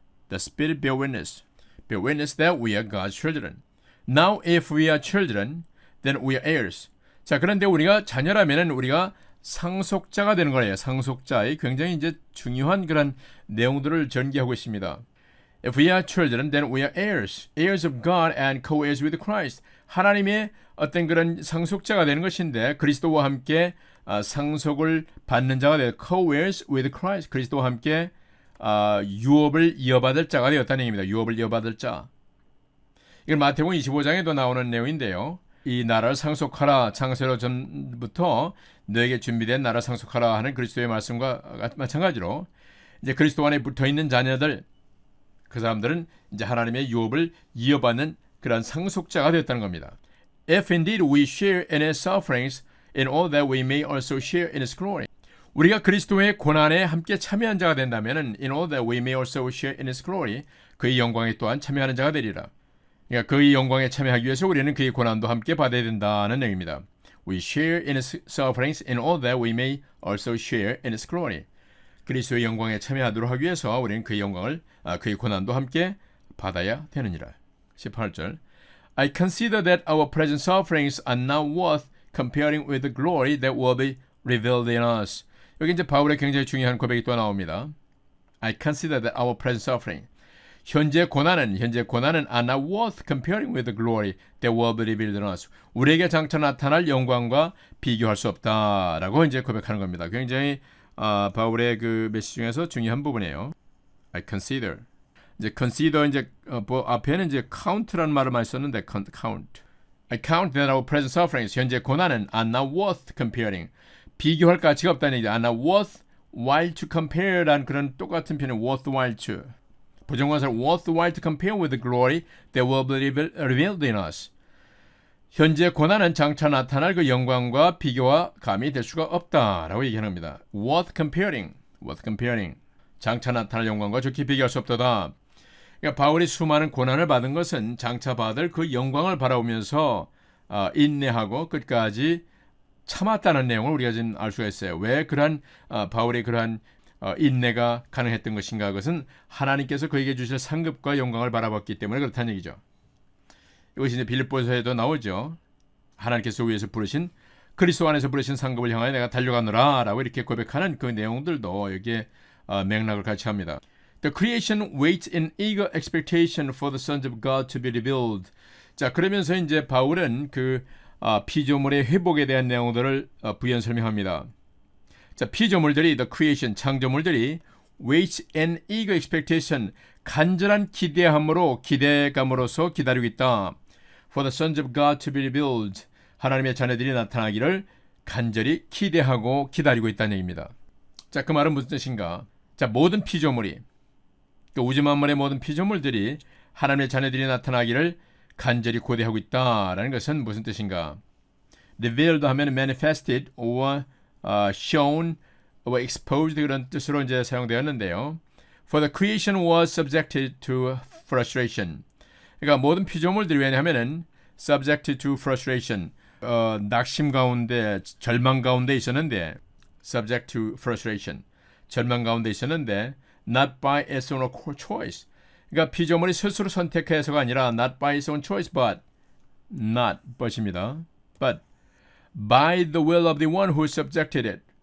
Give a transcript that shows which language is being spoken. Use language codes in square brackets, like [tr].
[en] The Spirit bear witness that we are God's children. Now if we are children, then we are heirs. [ko] 자, 그런데 우리가 자녀라면은 우리가 상속자가 되는 거예요. 상속자의 굉장히 이제 중요한 그런 내용들을 전개하고 있습니다. [en] If we are children, then we are heirs of God and co-heirs with Christ. [ko] 하나님의 어떤 그런 상속자가 되는 것인데 그리스도와 함께 상속을 받는 자가 되어 [en] co-heirs with Christ. [ko] 그리스도와 함께 유업을 이어받을 자가 되었다는 얘기입니다. 유업을 이어받을 자. 이건 마태복음 25장에도 나오는 내용인데요. 이 나라를 상속하라. 창세로 전부터 너에게 준비된 나라를 상속하라 하는 그리스도의 말씀과 마찬가지로 이제 그리스도 안에 붙어있는 자녀들, 그 사람들은 이제 하나님의 유업을 이어받는 그런 상속자가 되었다는 겁니다. [en] If indeed we share in his sufferings, in order that we may also share in his glory. [ko] 우리가 그리스도의 고난에 함께 참여한 자가 된다면은 [en] in order that we may also share in his glory, [ko] 그의 영광에 또한 참여하는 자가 되리라. 그러니까 그의 영광에 참여하기 위해서 우리는 그의 고난도 함께 받아야 된다는 내용입니다. [en] We share in his sufferings in order that we may also share in his glory. [ko] 그리스도의 영광에 참여하도록 하기 위해서 우리는 그의 영광을 그의 고난도 함께 받아야 되느니라. [en] 18절 I consider that our present sufferings are not worth comparing with the glory that will be revealed in us. [ko] 여기 이제 바울의 굉장히 중요한 고백이 또 나옵니다. [en] I consider that our present suffering [ko] 현재 고난은 [en] are not worth comparing with the glory that will be revealed in us. [ko] 우리에게 장차 나타날 영광과 비교할 수 없다라고 이제 고백하는 겁니다. 굉장히 바울의 그 메시지 중에서 중요한 부분이에요. [en] I consider. [ko] 이제 consider 이제 앞에는 이제 count라는 말을 많이 썼는데 count. [en] I count that our present sufferings [ko] 현재 고난은 [en] are not worth comparing. [ko] 비교할 가치가 없다는 얘기죠. [en] are not worth while to compare [ko] 라는 그런 똑같은 표현은 [en] worthwhile to. [ko] 부정관사 [en] worthwhile to compare with the glory that will be revealed in us. [ko] 현재 고난은 장차 나타날 그 영광과 비교와 감이 될 수가 없다라고 얘기하는 겁니다. [en] worth comparing. [ko] 장차 나타날 영광과 좋게 비교할 수 없다다. 그러니까 바울이 수많은 고난을 받은 것은 장차 받을 그 영광을 바라보면서 인내하고 끝까지 참았다는 내용을 우리가 지금 알 수가 있어요. 왜 그러한 바울의 그러한 인내가 가능했던 것인가? 그것은 하나님께서 그에게 주실 상급과 영광을 바라봤기 때문에 그렇다는 얘기죠. 이것이 이제 빌립보서에도 나오죠. 하나님께서 위에서 부르신 그리스도 안에서 부르신 상급을 향하여 내가 달려가노라 라고 이렇게 고백하는 그 내용들도 여기에 맥락을 같이 합니다. The creation waits in eager expectation for the sons of God to be revealed. 자, 그러면서 이제 바울은 그 피조물의 회복에 대한 내용들을 부연 설명합니다. 자, 피조물들이 the creation 창조물들이 [en] waits in eager expectation [ko] 간절한 기대감으로서 기다리고 있다. [en] For the sons of God to be revealed. [ko] 하나님의 자녀들이 나타나기를 간절히 기대하고 기다리고 있다는 얘기입니다. 자, 그 말은 무슨 뜻인가? 자, 모든 피조물이 그 우주 만물의 모든 피조물들이 하나님의 자녀들이 나타나기를 간절히 고대하고 있다라는 것은 무슨 뜻인가? [en] revealed 하면 manifested or shown or exposed [ko] 그런 뜻으로 이제 사용되었는데요. [en] For the creation was subjected to frustration. [ko] 그러니까 모든 피조물들이 왜냐하면은 [en] subjected to frustration, [ko] 낙심 가운데, 절망 가운데 있었는데 [en] subject to frustration. [ko] 절망 가운데 있었는데 [en] not by its own choice. [ko] 그러니까 피조물이 스스로 선택해서가 아니라 [en] not by its own choice, [ko] but입니다. [en] but by the will of the one who subjected it.